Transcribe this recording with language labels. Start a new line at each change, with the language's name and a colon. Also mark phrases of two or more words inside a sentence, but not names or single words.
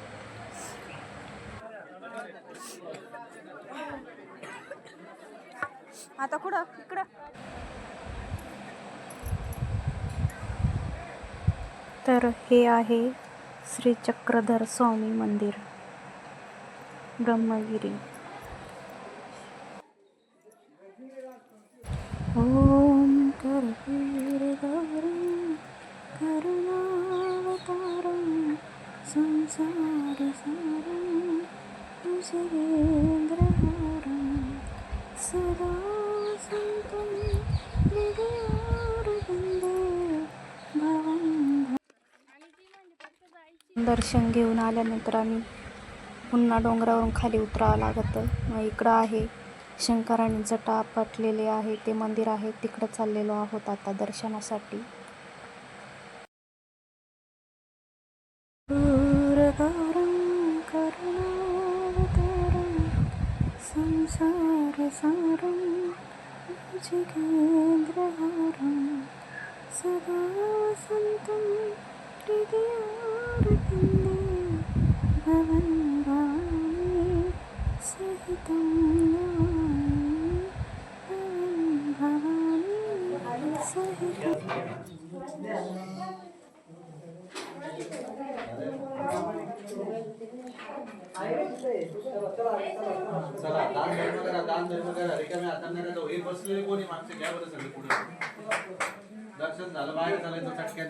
Marathi: आता कुठं इकडं. तर हे आहे श्री चक्रधर स्वामी मंदिर ब्रह्मगिरी.
Sanskrit: ओम करवीरगौरं करुणावतारं संसारसारं भुजगेन्द्रहारं सदा सन्तं हृदयारविन्दे भवं.
Marathi: दर्शन घेऊन आल्यानंतर आम्ही पुन्हा डोंगरावरून खाली उतरावं लागतं. मग इकडं आहे शंकराने जटा आपटलेले आहे ते मंदिर आहे. तिकडं चाललेलो आहोत आता दर्शनासाठी.
Sanskrit: संसारसारं भुजगेन्द्रहारं सदा सन्तं हृदयारविन्दे भवं भवं. सहितं भवानी सहितं।
Marathi: चला दान धर्म करा, दान धर्म करा. रिकाम्या हाताने नका जाऊ. हे बसलेले कोणी माणसं घ्या बरं सगळे पुढे. दर्शन झालं, बाहेर चालायचं चटक्यात.